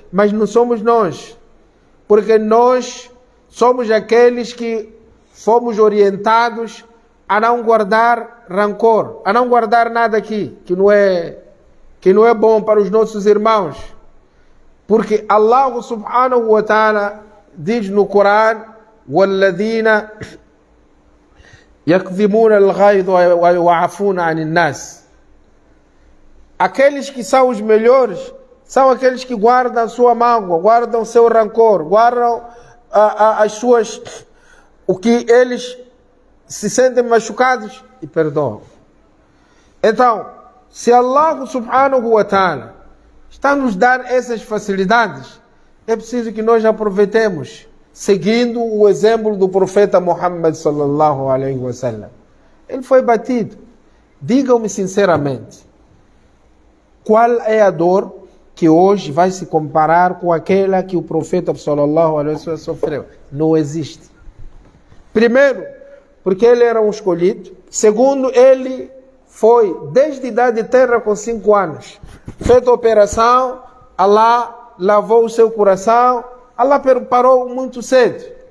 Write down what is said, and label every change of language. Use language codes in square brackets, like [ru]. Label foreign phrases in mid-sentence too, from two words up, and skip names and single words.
[pt] Mas não somos nós, porque nós somos aqueles que fomos orientados a não guardar rancor, a não guardar nada aqui que não é bom para os nossos irmãos. Porque Allah [ar] سبحانه وتعالى [pt] diz no Corão: [ar] وَالَّذِينَ يَكْظِمُونَ الْغَيْظَ وَيَعْفُونَ عَنِ النَّاسِ. [pt] Aqueles que são os melhores são aqueles que guardam a sua mágoa, guardam o seu rancor, guardam as suas, o que eles se sentem machucados e perdoam. Então, se Allah [ar] سبحانه وتعالى [pt] está nos dar essas facilidades, é preciso que nós aproveitemos, seguindo o exemplo do profeta Muhammad [ar] صلى الله عليه وسلم. [pt] Ele foi batido. Digam-me sinceramente, qual é a dor que hoje vai se comparar com aquela que o profeta [ar] صلى الله عليه وسلم [pt] sofreu? Não existe. Primeiro, porque ele era um escolhido. Segundo, ele foi desde a idade de terra com 5 anos. Feita a operação, Allah lavou o seu coração, Allah parou muito cedo.